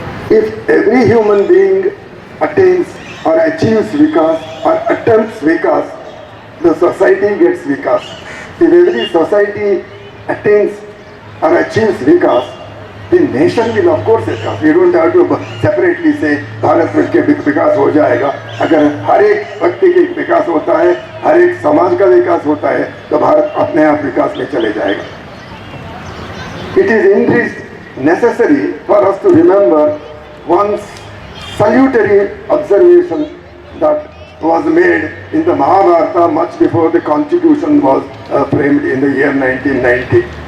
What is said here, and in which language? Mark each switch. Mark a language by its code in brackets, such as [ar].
[en] If every human being attains or achieves vikas or attempts vikas, the society gets vikas. If every society attains or achieves vikas, the nation will of course vikas. You don't have to separately say [hi] Bharat मिल के विकास हो जाएगा. अगर हर एक व्यक्ति के विकास होता है, हर एक समाज का विकास होता है, तो भारत अपने आप विकास में चले जाएगा. [en] It is indeed necessary for us to remember one salutary observation that was made in the Mahabharata much before the constitution was framed in the year 1990.